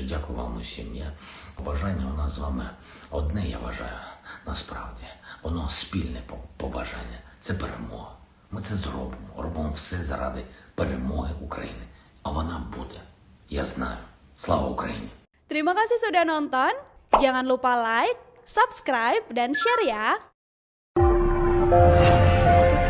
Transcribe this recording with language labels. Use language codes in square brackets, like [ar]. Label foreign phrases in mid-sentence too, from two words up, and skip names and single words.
[uk] Дякую вам усім. Побажання у нас з вами одне, я вважаю, насправді. Воно спільне побажання. Це перемога. Ми це зробимо. Робимо все заради перемоги України. А вона буде. Я знаю. Слава Україні! [id] Terima kasih sudah nonton. Jangan lupa [en] like, subscribe, [id] dan share ya.